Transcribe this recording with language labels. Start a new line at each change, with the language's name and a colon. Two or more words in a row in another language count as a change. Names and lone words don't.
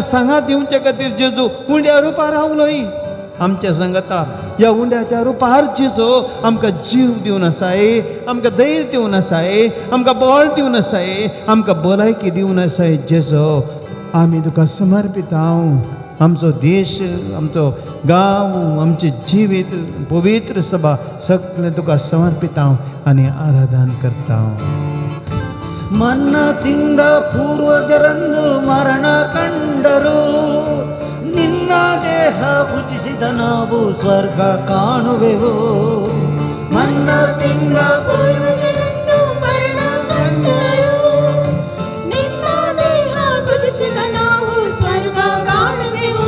Konkani: सांगात दिवचे खातीर जेजू उंड्या रुपार रावलोय आमच्या संगता ह्या उंड्याच्या रुपार जेजो आमकां जीव दिवन आसाय आमकां धैर्य दिवन आसाय आमकां बळ दिवन आसाय आमकां भलायकी दिवन आसाय जेजो आमी तुका समर्पित हांव आमचो देश आमचो गांव आमचें जिवीत पवित्र सभा सगळें तुका समर्पित हांव आनी आराधन करता हांव
Kannada: ಮನ್ನ ತಿಂದ ಪೂರ್ವಜರಂದು ಮರಣ ಕಂಡರು ನಿನ್ನ ದೇಹ ಭುಜಿಸಿದ ನಾವು ಸ್ವರ್ಗ ಕಾಣುವೆವು ಮನ್ನ ತಿಂದ ಪೂರ್ವಜರಂದು ಮರಣ ಕಂಡರು ನಿನ್ನ ದೇಹ ಭುಜಿಸಿದ ನಾವು ಸ್ವರ್ಗ ಕಾಣುವೆವು